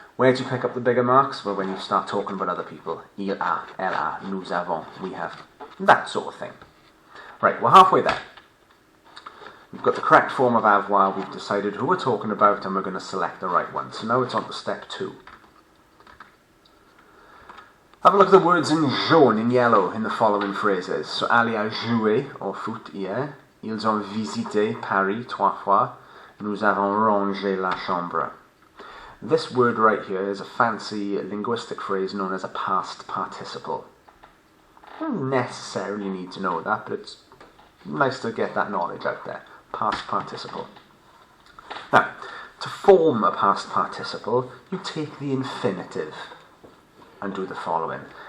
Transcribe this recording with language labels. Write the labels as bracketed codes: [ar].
[en] Where do you pick up the bigger marks? Well, when you start talking about other people. [fr] Il a, elle a, nous avons, [en] we have, that sort of thing. Right, we're halfway there. We've got the correct form of avoir, we've decided who we're talking about, and we're going to select the right one. So now it's on to step 2. Have a look at the words in jaune, in yellow, in the following phrases. [fr] So Ali a joué au foot hier. Ils ont visité Paris 3 fois. Nous avons rangé la chambre. [en] This word right here is a fancy linguistic phrase known as a past participle. You don't necessarily need to know that, but it's nice to get that knowledge out there. Past participle. Now, to form a past participle, you take the infinitive and do the following.